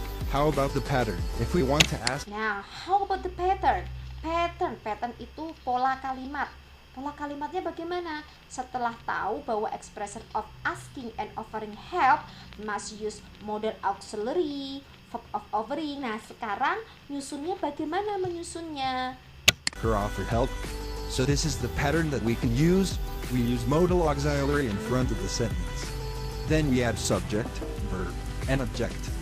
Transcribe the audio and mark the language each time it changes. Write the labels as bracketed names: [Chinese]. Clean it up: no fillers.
[English] How about the pattern? If we want to ask, [Indonesian] Nah, [English] how about the pattern? [Indonesian] Pattern itu pola kalimat. Pola kalimatnya bagaimana? Setelah tahu bahwa [English] expression of asking and offering help must use modal auxiliary, verb of offering. [Indonesian] Nah, sekarang nyusunnya bagaimana menyusunnya? [English] her offer help. So this is the pattern that we can use. We use modal auxiliary in front of the sentence. Then we add subject, verb, and object.